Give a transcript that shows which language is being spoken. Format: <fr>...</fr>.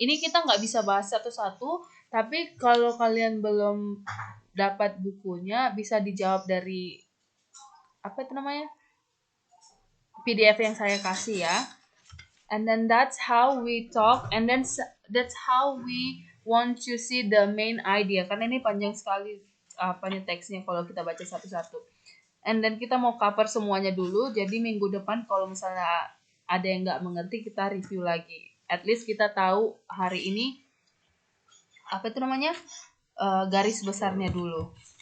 <id>Ini kita nggak bisa bahas satu-satu, tapi kalau kalian belum dapat bukunya, bisa dijawab dari apa itu namanya? PDF yang saya kasih ya.</id> <en>And then that's how we talk, and then that's how we want to see the main idea.</en> <id>Karena ini panjang sekali apanya teksnya kalau kita baca satu-satu.</id> <en>And then</en> <id>kita mau cover semuanya dulu. Jadi minggu depan kalau misalnya ada yang nggak mengerti, kita review lagi.</id> <en>At least</en> <id>kita tahu hari ini apa itu namanya garis besarnya dulu.</id>